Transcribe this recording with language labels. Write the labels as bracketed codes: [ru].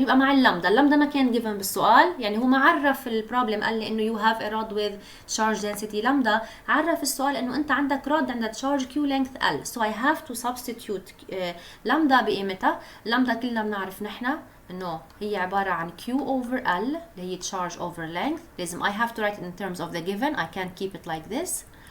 [ar] يبقى مع اللمدا ما كان given بالسؤال يعني هو ما عرف البروبلم قال لي انه [en] you have a rod with charge density lambda. [ar] عرف السؤال انه انت عندك rod عندها charge q length L. [en] so I have to substitute lambda [ar] بقيمتها. lambda كلنا بنعرف نحن انه هي عبارة عن Q over L اللي هي charge over length. لازم [en] I have to write it in terms of the given. I can't keep it like this.